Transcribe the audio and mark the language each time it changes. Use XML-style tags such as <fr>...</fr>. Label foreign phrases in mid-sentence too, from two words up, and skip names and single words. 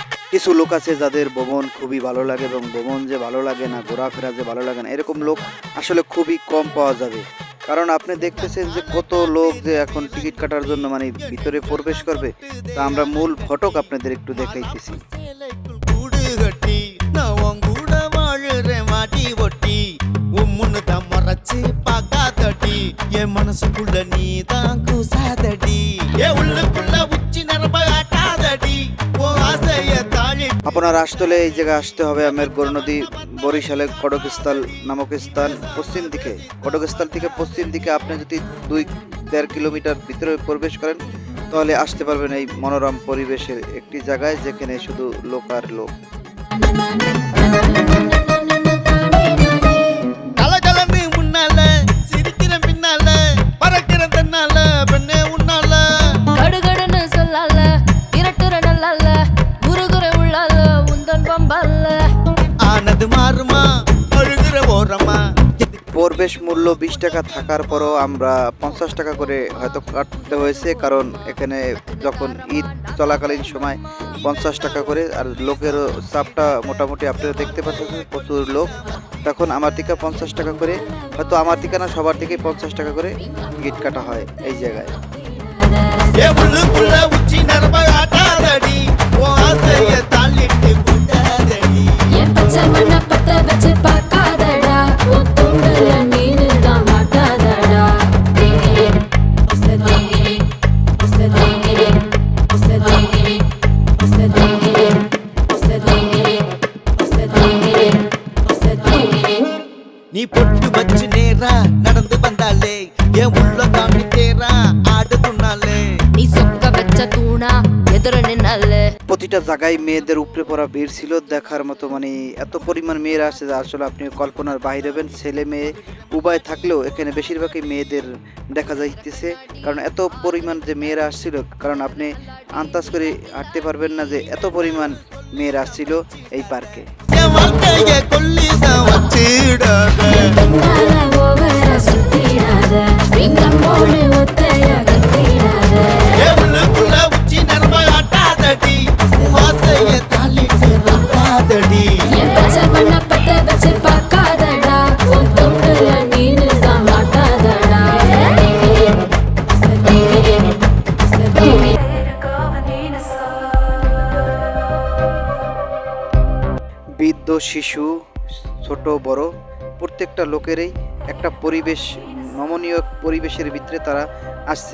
<bn>কিছু লোক আছে যাদের ভ্রমণ খুবই ভালো লাগে এবং ভ্রমণ যে ভালো লাগে না, ঘোরাফেরা যে ভালো লাগে না, এরকম লোক আসলে খুবই কম পাওয়া যাবে। কারণ আপনি দেখতেছেন যে কত লোক যে এখন টিকিট কাটার জন্য মানে ভিতরে প্রবেশ করবে। তা আমরা মূল ফটক আপনাদের একটু দেখাইতেছি।</bn> <ta>கூடு கட்டி நான் உன் கூட வாழுறேன் மாட்டி ஒட்டி உம்முன்னு தான் மறைச்சு பார்க்காதடி என் மனசுக்குள்ள நீ தான் கூசாதடி என் உள்ளுக்குள்ள உச்சி நரம்ப ஆட்டாதடி உன் ஆசைய தாழி</ta> <bn>আপনার আসলে এই জায়গায় আসতে হবে আমেরগড় নদী, বরিশালে কটকস্থল নামক স্থান, পশ্চিম দিকে কটকস্থল থেকে পশ্চিম দিকে আপনি যদি 2-1.5 কিলোমিটার ভিতরে প্রবেশ করেন তাহলে আসতে পারবেন এই মনোরম পরিবেশের একটি জায়গায় যেখানে শুধু লোক আর লোক।</bn> <ta>கலகலன்னு முன்னால சிரிக்கிறேன் பின்னால பறக்கிறேன் தன்னால பெண்ணே உன்னால கடுகடுன்னு சொல்லால இரட்டுற நல்லால முருகுற உள்ளால உந்தன் பம்பால ஆனது மாறுமா அழுகிற ஓரமா</ta> <bn>প্রবেশ মূল্য 20 টাকা থাকার পরও আমরা 50 টাকা করে হয়তো কাটতে হয়েছে, কারণ এখানে যখন ঈদ চলাকালীন সময় 50 টাকা করে, আর লোকেরও চাপটা মোটামুটি আপনারা দেখতে পাচ্ছেন প্রচুর লোক। তখন আমার থেকে 50 টাকা করে, হয়তো আমার থেকে না সবার থেকেই 50 টাকা করে টিকিট কাটা হয় এই জায়গায়।</bn> <ta>என் உள்ளுக்குள்ள உச்சி நரம்ப ஆட்டாதடி உன் ஆசைய தாளிட்டு போட்டாதடி என் பச்சை மண்ண பத்த வச்சு பார்க்காதடா உன் தூண்டல நீனு தான் மாட்டாதடா நீ பொட்டு வச்சு நேரா நடந்து வந்தாலே என் உள்ள தாண்டி தேரா ஆடுதுனாலே நீ சொக்க வச்ச தூணா எதிர நின்னாலே।</ta> <bn>প্রতিটা জায়গায় মেয়েদের উপরে পড়া ভিড় ছিল দেখার মতো, মানে এত পরিমাণ মেয়েরা আসছে যা আসলে আপনি কল্পনার বাইরে হবেন। ছেলে মেয়ে উভয় থাকলেও এখানে বেশিরভাগই মেয়েদের দেখা যাইতেছে, কারণ এত পরিমাণ যে মেয়েরা আসছিল, কারণ আপনি আন্দাজ করে হাঁটতে পারবেন না যে এত পরিমাণ মেয়েরা আসছিল এই পার্কে।</bn> <ta>என் வாழ்க்கைய கொல்லிதான் வச்சிடாத பின்னால ஓவரா சுத்திடாத சிங்கம் போல ஒத்தையா கத்திடாத என் உள்ளுக்குள்ள உச்சி நரம்ப ஆட்டாதடி உன் ஆசைய தாளிட்டு போட்டாதடி என் பச்சை மண்ண பத்த வச்சு பார்க்காதடா உன் தூண்டல நீனு தான் மாட்டாதடா</ta> <bn>বৃদ্ধ শিশু ছোট বড় প্রত্যেকটা লোকেরই একটা পরিবেশ, নমনীয় পরিবেশের ভিতরে তারা আসছে।</bn>